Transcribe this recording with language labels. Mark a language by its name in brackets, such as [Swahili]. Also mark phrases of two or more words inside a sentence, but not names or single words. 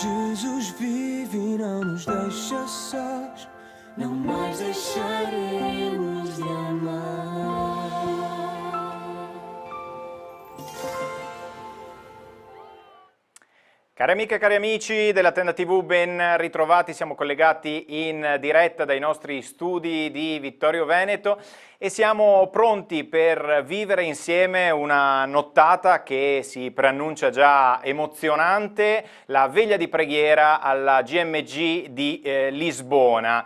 [Portuguese] Jesus vive e não nos deixa sós, não mais deixaremos de amar. [Italian] Cari amiche e cari amici della Tenda TV, ben ritrovati, siamo collegati in diretta dai nostri studi di Vittorio Veneto e siamo pronti per vivere insieme una nottata che si preannuncia già emozionante, la veglia di preghiera alla GMG di Lisbona.